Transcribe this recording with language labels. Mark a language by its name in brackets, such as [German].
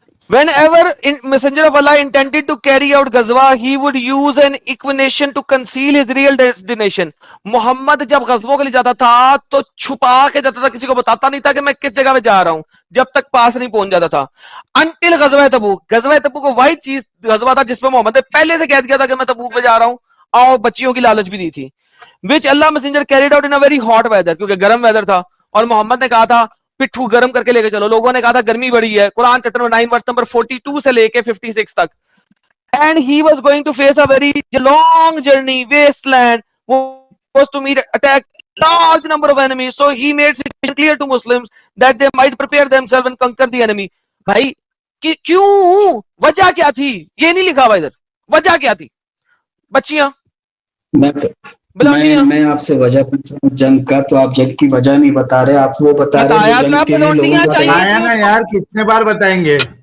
[English] Whenever messenger of Allah intended to carry out ghazwa, he would use an equination to conceal his real destination. [Urdu] محمد جب غزووں کے لیے جاتا تھا تو چھپا کے جاتا تھا, کسی کو بتاتا نہیں تھا کہ میں کس جگہ پہ جا رہا ہوں, جب تک پاس نہیں پہنچ جاتا تھا. انٹل غزوہ تبوک, غزوہ تبوک کو وہی چیز غزوہ تھا جس پہ محمد نے پہلے سے کہہ دیا تھا کہ میں تبوک پہ جا رہا ہوں, اور بچیوں کی لالچ بھی دی تھی. [English] which Allah messenger carried out in a very hot weather, [Urdu] کیونکہ گرم ویدر تھا, اور محمد نے کہا تھا پٹھو گرم کر کے لے کے چلو. لوگوں نے کہا تھا گرمی بڑی ہے. قرآن چیپٹر 9 ورس نمبر 42 سے لے کے 56 تک. [English] And he was going to face a very long journey, wasteland, was to meet attack large number of enemies. So he made it clear to Muslims that they might prepare themselves and conquer the enemy. [Urdu] بھائی کیوں, وجہ کیا تھی؟ یہ نہیں لکھا ہوا ادھر, وجہ کیا تھی؟ بچیاں, میں آپ سے وجہ پوچھ رہا ہوں جنگ کا, تو آپ جنگ کی وجہ نہیں بتا رہے, آپ وہ بتا رہے ہیں جنگ کے لیے لوگوں کو آیا نا یار, کتنے بار بتائیں گے؟